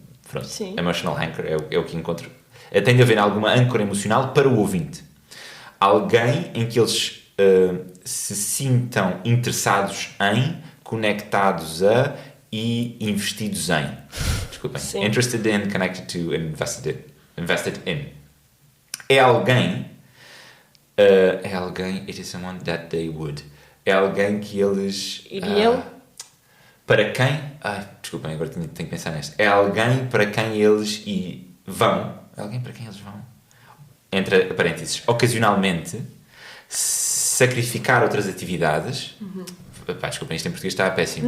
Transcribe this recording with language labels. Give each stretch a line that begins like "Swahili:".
Portuguese: Pronto,
English: emotional anchor
Portuguese: é o que encontro. Tem de haver alguma âncora emocional para o ouvinte. Alguém em que eles se sintam interessados em, conectados a e investidos em. Desculpem. Sim.
English: Interested in, connected to, invested in.
Portuguese: É alguém,
English: it is someone that they would.
Portuguese: É alguém que eles... Iriam? Para quem... desculpem, agora tenho que pensar nesta. É alguém para quem eles vão. É alguém para quem eles vão. Entre parênteses, ocasionalmente, sacrificar outras atividades. Desculpem, isto em português está péssimo.